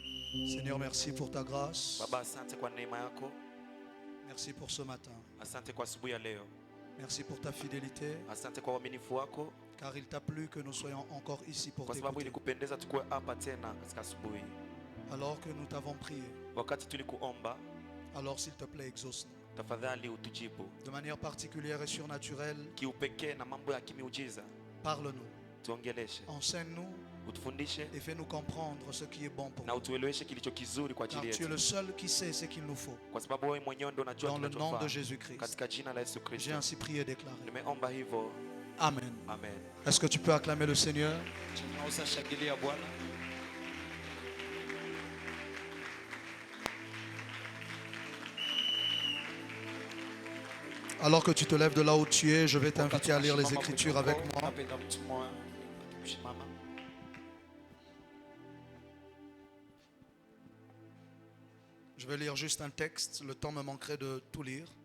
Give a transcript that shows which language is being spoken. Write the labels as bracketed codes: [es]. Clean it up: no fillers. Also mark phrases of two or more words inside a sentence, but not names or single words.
[fr] Seigneur, merci pour ta grâce. [sw] Baba, asante kwa neema yako. [fr] Merci pour ce matin. [sw] Asante kwa asubuhi ya leo. [fr] Merci pour ta fidélité, [sw] Asante kwa uaminifu wako, [fr] car il t'a plu que nous soyons encore ici pour [sw] kwa sababu [fr] t'écouter. [sw] ilikupendeza tukue hapa tena katika asubuhi. [fr] Alors que nous t'avons prié, [sw] Wakati tulikuomba, [fr] alors s'il te plaît, exauce-nous. [sw] tafadhali utujibu [fr] De manière particulière et surnaturelle, [sw] kiupekee na mambo ya kimiujiza. [fr] parle-nous, [sw] Tuongeleshe, [fr] enseigne-nous [sw] utufundishe [fr] et fais-nous comprendre ce qui est bon pour [sw] na [fr] nous. [sw] utueleweshe kilicho kizuri kwa [fr] Car [sw] ajili [fr] tu es [sw] yetu, [fr] le seul qui sait ce qu'il nous faut. [sw] kwa sababu wewe mwenyewe ndio unajua [fr] Dans le nom de [sw] kinachofaa. [fr] Jésus-Christ, [sw] Katika jina la Yesu [fr] j'ai [sw] Kristo [fr] ainsi prié et déclaré. [sw] nimeomba hivyo, [fr] Amen. [sw] amen. [fr] Est-ce que tu peux acclamer le Seigneur? [sw] Tunaweza shangilia Bwana. [fr] Alors que tu te lèves de là où tu es, je vais t'inviter à lire les Écritures avec moi. Je vais lire juste un texte, le temps me manquerait de tout lire.